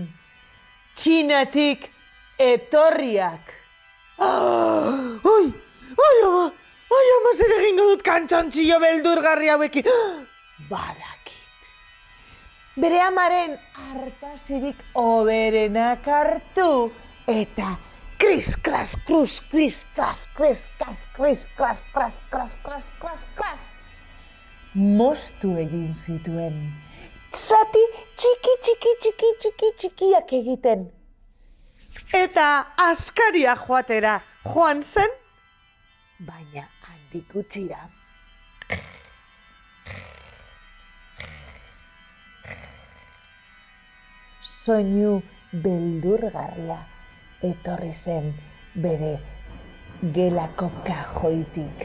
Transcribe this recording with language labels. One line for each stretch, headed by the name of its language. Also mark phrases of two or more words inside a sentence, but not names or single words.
Basque: Txinatik etorriak. Oi, ama, zer egingo dut kantxontxillo beldurgarri hauekin? Badakit. Bere amaren hartasirik oberenak hartu eta kris, kras, krus, kris, kras, kris, kras, kris, kras, kras, kras, kras, kras, kras. Moztu egin zituen. Zati txikiak egiten. Eta askaria joatera joan zen, baina handik gutxira. Soinu beldurgarria etorri zen bere gelako kajoitik.